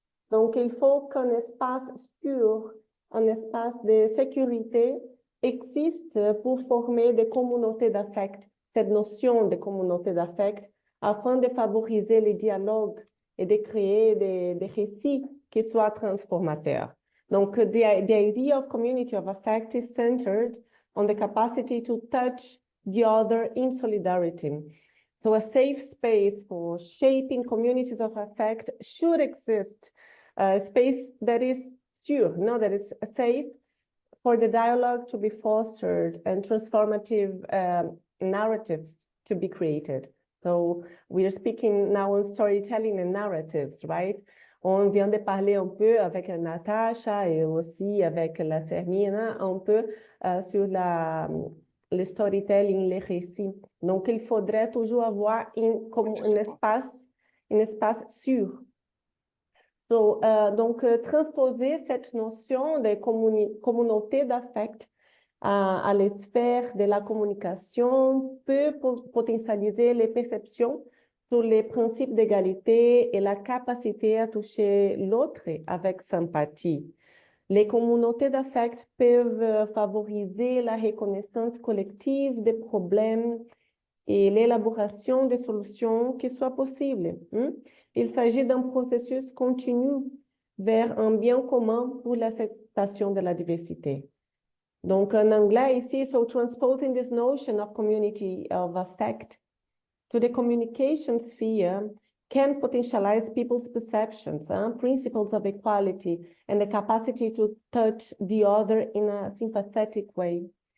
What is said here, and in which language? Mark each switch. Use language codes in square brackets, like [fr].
[fr] Donc, il faut qu'un espace sûr, un espace de sécurité existe pour former des communautés d'affect, cette notion de communauté d'affect, afin de favoriser les dialogues et de créer des récits qui soient transformateurs. [en] Donc, the idea of community of affect is centered on the capacity to touch the other in solidarity. So a safe space for shaping communities of affect should exist, a space that is secure, that is safe for the dialogue to be fostered and transformative narratives to be created. So we are speaking now on storytelling and narratives, right? [fr] On vient de parler un peu avec Natacha et aussi avec la Sermina un peu sur le storytelling, les récits. Donc, il faudrait toujours avoir un espace sûr. So, donc, transposer cette notion de communauté d'affect à les sphères de la communication peut potentialiser les perceptions sur les principes d'égalité et la capacité à toucher l'autre avec sympathie. Les communautés d'affect peuvent favoriser la reconnaissance collective des problèmes et l'élaboration de solutions qui soient possibles. Il s'agit d'un processus continu vers un bien commun pour l'acceptation de la diversité. [en] Donc, en anglais ici, so transposing this notion of community of affect to the communication sphere can potentialize people's perceptions, principles of equality, and the capacity to touch the other in a sympathetic way.